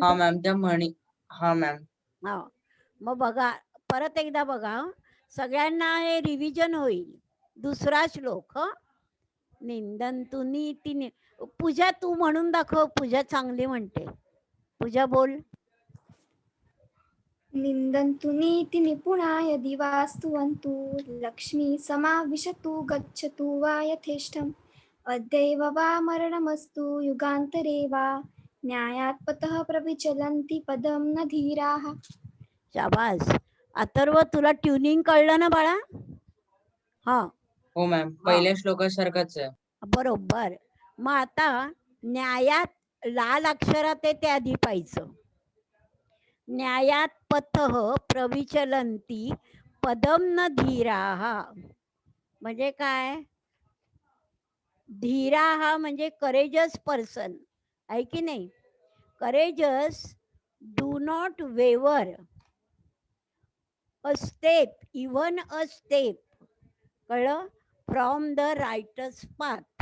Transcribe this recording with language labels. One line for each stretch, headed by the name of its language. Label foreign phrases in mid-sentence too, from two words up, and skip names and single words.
Marathi: हा मॅम, त्या म्हणी. हा मॅम. हा, मग बघा, परत एकदा बघा. सगळ्यांना हे रिव्हिजन होईल. दुसरा श्लोक.
Sanskrit: निंदंतु नीती
Marathi: पूजा तू म्हणून दाखव. पूजा चांगली म्हणते. पूजा बोल.
Sanskrit: निन्दन्तु नीतिनिपुणा यदि वा स्तुवन्तु लक्ष्मी समाविशतु गच्छतु वा यथेष्टम् अद्यैव वा मरणमस्तु युगान्तरे वा न्यायात् पतः प्रविचलन्ति पदं न धीराः.
Marathi: शाबास. अथर्व तुला ट्युनिंग कळलं ना बाळा? हा हो मॅम, पहिल्या श्लोकासारखंच आहे. बरोबर. मग आता न्यायात लाल अक्षरात आहे ते आधी पाहिजे.
Sanskrit: न्यायात पथः प्रविचलंती पदम न धीराः.
Marathi: म्हणजे काय? धीराः म्हणजे
English: courageous person
Marathi: आहे की नाही?
English: courageous do not waver a step, even a step, इवन अ स्टेप, कळलं, from the writer's path.